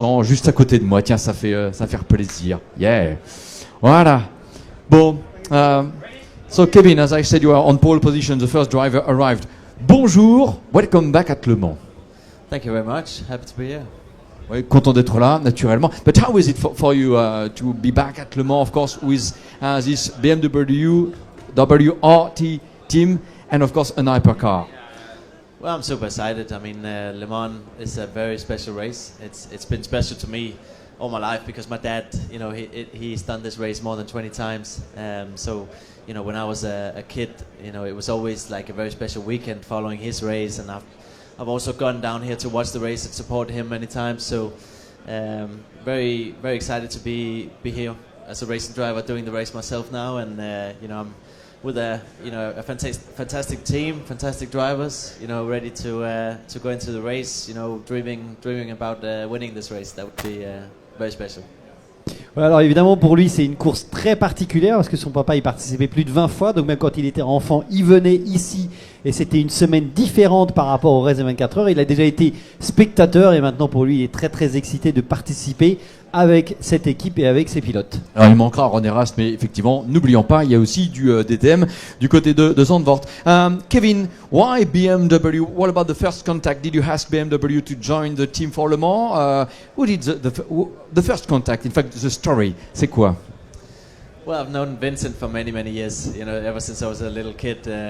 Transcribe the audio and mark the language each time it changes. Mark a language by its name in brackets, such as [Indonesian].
[French] Non, juste à côté de moi, tiens, ça fait plaisir. Yeah. Voilà. Bon. [English] So Kevin, as I said, you are on pole position. The first driver arrived. Bonjour. Welcome back at Le Mans. Thank you very much. Happy to be here. [French] Oui, content d'être là, naturellement. [English] But how is it for you to be back at Le Mans, of course, with this BMW WRT team and, of course, an hypercar? Well, I'm super excited. I mean, Le Mans is a very special race. It's been special to me all my life because my dad, you know, he's done this race more than 20 times. So, you know, when I was a kid, you know, it was always like a very special weekend following his race, and I've also gone down here to watch the race and support him many times. So, very excited to be here as a racing driver doing the race myself now, and you know, I'm with a fantastic team, fantastic drivers, you know, ready to go into the race, you know, dreaming about winning this race. That would be very special. [French] Ouais, alors évidemment pour lui c'est une course très particulière parce que son papa y participait plus de 20 fois, donc même quand il était enfant il venait ici et c'était une semaine différente par rapport au reste des 24 heures. Il a déjà été spectateur et maintenant pour lui il est très excité de participer avec cette équipe et avec ses pilotes. Alors il manquera René Rast, mais effectivement, n'oublions pas, il y a aussi du DTM du côté de Zandvoort. [English] Kevin, why BMW? What about the first contact? Did you ask BMW to join the team for Le Mans? Who did the first contact? In fact, the story, [French] c'est quoi? [English] Well, I've known Vincent for many years. You know, ever since I was a little kid.